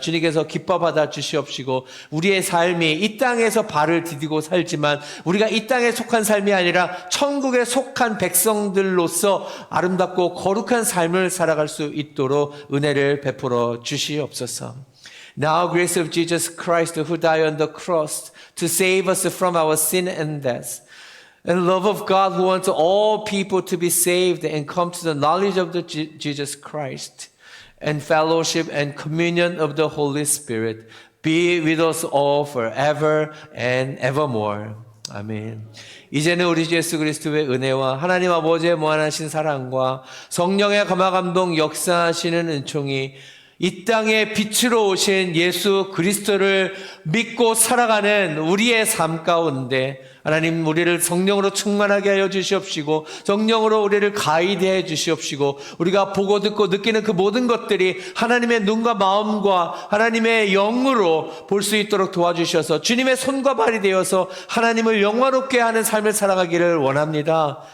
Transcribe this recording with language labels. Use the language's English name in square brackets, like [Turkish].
[Korean] 주님께서 기뻐 받아 주시옵시고 우리의 삶이 이 땅에서 발을 디디고 살지만 우리가 이 땅에 속한 삶이 아니라 천국에 속한 백성들로서 아름답고 거룩한 삶을 살아갈 수 있도록 은혜를 베풀어 주시옵소서. [English] Now grace of Jesus Christ who died on the cross to save us from our sin and death. And love of God who wants all people to be saved and come to the knowledge of Jesus Christ. And fellowship and communion of the Holy Spirit be with us all forever and evermore. [Korean] 아멘. 이제는 우리 주 예수 그리스도의 은혜와 하나님 아버지의 무한하신 사랑과 성령의 감화감동 역사하시는 은총이 이 땅에 빛으로 오신 예수 그리스도를 믿고 살아가는 우리의 삶 가운데 하나님 우리를 성령으로 충만하게 하여 주시옵시고 성령으로 우리를 가이드해 주시옵시고 우리가 보고 듣고 느끼는 그 모든 것들이 하나님의 눈과 마음과 하나님의 영으로 볼 수 있도록 도와주셔서 주님의 손과 발이 되어서 하나님을 영화롭게 하는 삶을 살아가기를 원합니다.